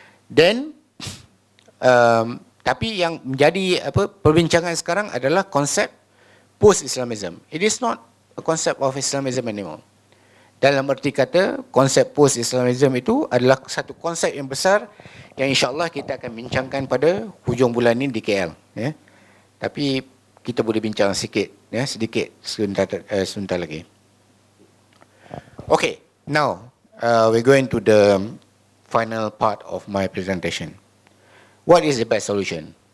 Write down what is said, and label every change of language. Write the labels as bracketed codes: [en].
[en] Then [ms] tapi yang menjadi perbincangan sekarang adalah konsep post-Islamism. [en] It is not a concept of Islamism anymore. [ms] Dalam erti kata, konsep post-Islamism itu adalah satu konsep yang besar yang insya-Allah kita akan bincangkan pada hujung bulan ini di KL, ya. Tapi kita boleh bincang sedikit sebentar lagi. [en] Okay, now we're going to the final part of my presentation. What is the best solution?